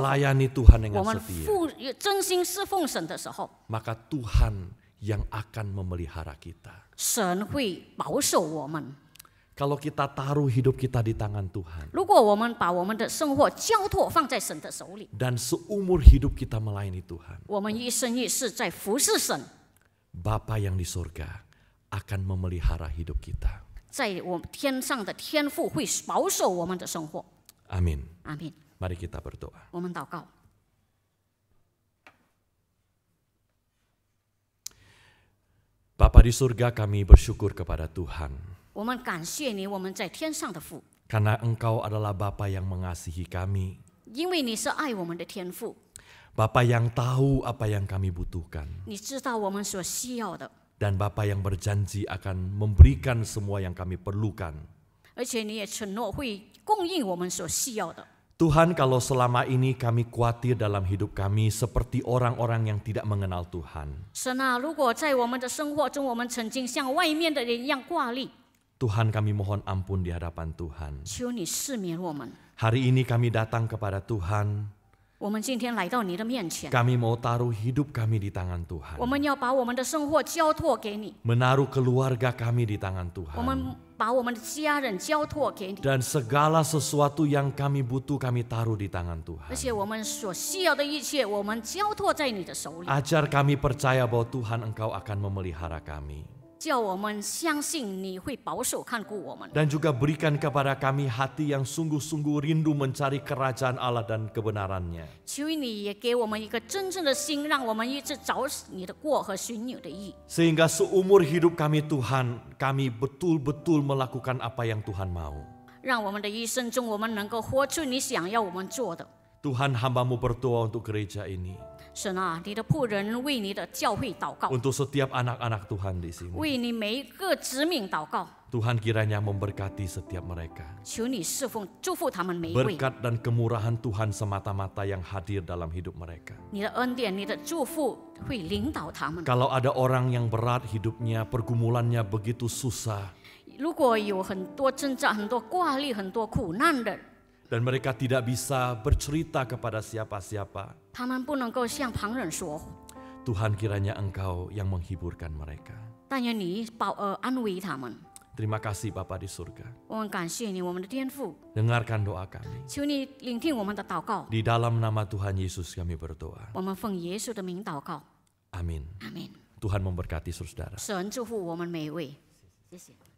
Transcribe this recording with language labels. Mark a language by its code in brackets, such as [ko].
[id] melayani Tuhan [zh] 我们 [id] setia, [zh] 真心侍奉神的时候， [id] maka Tuhan yang akan memelihara kita. [zh] 神会保守我们。 [id] Kalau kita taruh hidup kita di tangan Tuhan [zh] 如果我们把我们的生活交托放在神的手里， [id] dan seumur hidup kita melayani Tuhan, [zh] 我们一生一世在服侍神， [id] Bapa yang di surga akan memelihara hidup kita. [zh] 在我们天上的天父会保守我们的生活。 [id] Amin. [zh] 阿门。 [id] Mari kita berdoa. [zh] 我们祷告。 [id] Bapa di surga, kami bersyukur kepada Tuhan [zh] 我们感谢你，我们在天上的父， [id] karena Engkau adalah Bapa yang mengasihi kami, [zh] 因为你是爱我们的天父， [id] Bapa yang tahu apa yang kami butuhkan, [zh] 你知道我们所需要的， [id] dan Bapa yang berjanji akan memberikan semua yang kami perlukan. [zh] 而且你也承诺会供应我们所需要的。 [id] Tuhan, kalau selama ini kami khawatir dalam hidup kami seperti orang-orang yang tidak mengenal Tuhan, [zh] 神啊，如果在我们的生活中，我们曾经像外面的人一样挂虑， [id] Tuhan, kami mohon ampun di hadapan Tuhan. [zh] 求你赦免我们。 [id] Hari ini kami datang kepada Tuhan. [zh] 我们今天来到你的面前， [id] Kami mau taruh hidup kami di tangan Tuhan. [zh] 我们要把我们的生活交托给你， [id] Menaruh keluarga kami di tangan [zh] 我 [id] Tuhan. [zh] 们把我们的家人交托给你， [id] Dan segala sesuatu yang kami butuh kami taruh di tangan [zh] 而且我们所需要的一切，我们交托在你的手里， [id] Ajar kami percaya bahwa Tuhan Engkau akan memelihara kami. [zh] 叫我们相信你会保守看顾我们， [id] Dan juga berikan kepada kami hati yang sungguh-sungguh rindu mencari kerajaan Allah dan kebenarannya. [zh] 求你也给我们一个真正的心，让我们一直找你的过和寻你的意， [id] Sehingga seumur hidup kami Tuhan, kami betul-betul melakukan apa yang Tuhan mau. [zh] 让我们的一生中，我们能够活出你想要我们做的。 [id] Tuhan, hamba-Mu berdoa untuk gereja ini. [zh] 神啊，你的仆人为你的教会祷告， [id] Untuk setiap anak-anak Tuhan di sini. [zh] 为你每一个子民祷告， [id] Tuhan kiranya memberkati setiap mereka. [zh] 求你侍奉祝福他们每一位。 [id] Berkat dan kemurahan Tuhan semata-mata yang hadir dalam hidup mereka. [zh] 你的恩典、你的祝福会领导他们。 [id] Kalau ada orang yang berat hidupnya, pergumulannya begitu susah, [zh] 如果有很多挣扎、很多挂虑、很多苦难的， [id] dan mereka tidak bisa bercerita kepada siapa-siapa, [zh] 他们不能够向旁人说， [id] Tuhan kiranya Engkau yang menghiburkan mereka. [zh] 但愿你安慰他们。 [id] Terima kasih Bapa di surga. [zh] 我们感谢你，我们的天父， [id] Dengarkan doa kami. [zh] 求你聆听我们的祷告。 [id] Di dalam nama Tuhan Yesus kami berdoa. [zh] 我们奉耶稣的名祷告， [id] Amin. [zh] 阿门。 [id] Tuhan memberkati saudara. [zh] 神祝福我们每一位，谢谢。